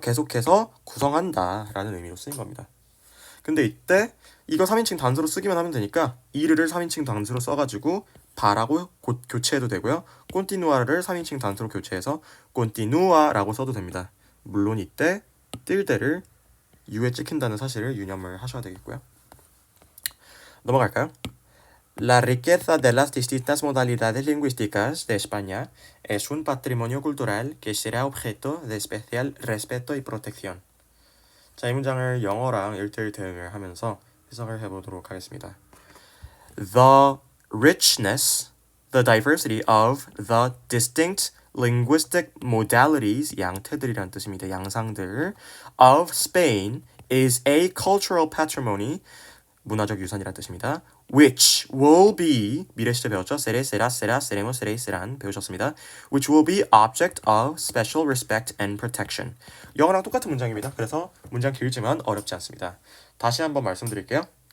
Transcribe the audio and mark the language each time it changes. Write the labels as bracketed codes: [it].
[ko] 계속해서 구성한다 라는 의미로 쓰인 겁니다. 근데 이때 이거 3인칭 단수로 쓰기만 하면 되니까 이르를 3인칭 단수로 써가지고 바라고 교체해도 되고요. continua를 3인칭 단수로 교체해서 continua라고 써도 됩니다. 물론 이때 틸데를 U에 찍힌다는 사실을 유념을 하셔야 되겠고요. 넘어갈까요? [es] La riqueza de las distintas modalidades lingüísticas de España es un patrimonio cultural que será objeto de especial respeto y protección. [ko] 자, 이 문장을 영어랑 1:1 대응을 하면서 해석을 해보도록 하겠습니다. [en] The richness, the diversity of the distinct linguistic modalities, [ko] 양태들이란 뜻입니다. 양상들 [en] of Spain is a cultural patrimony, [ko] 문화적 유산이란 뜻입니다. [en] which will be [ko] 미래 시제 배웠죠? [es] seré, será, será, seremos, seréis, serán [ko] 배우셨습니다. [en] which will be object of special respect and protection. [ko] 영어랑 똑같은 문장입니다. 그래서 문장 길지만 어렵지 않습니다. 다시 한번 말씀드릴게요.